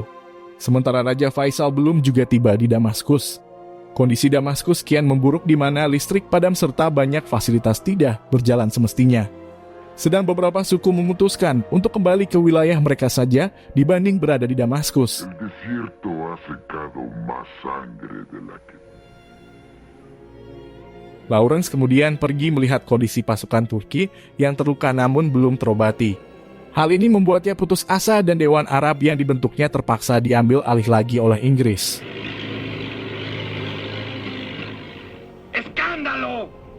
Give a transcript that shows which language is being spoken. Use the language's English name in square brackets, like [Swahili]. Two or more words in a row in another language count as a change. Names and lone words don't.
[Indonesian] Sementara Raja Faisal belum juga tiba di Damaskus. Kondisi Damaskus kian memburuk di mana listrik padam serta banyak fasilitas tidak berjalan semestinya. Sedang beberapa suku memutuskan untuk kembali ke wilayah mereka saja dibanding berada di Damaskus. [Spanish] El desierto ha secado más sangre de la que... [Indonesian] Lawrence kemudian pergi melihat kondisi pasukan Turki yang terluka namun belum terobati. Hal ini membuatnya putus asa dan Dewan Arab yang dibentuknya terpaksa diambil alih lagi oleh Inggris. ¡Escándalo!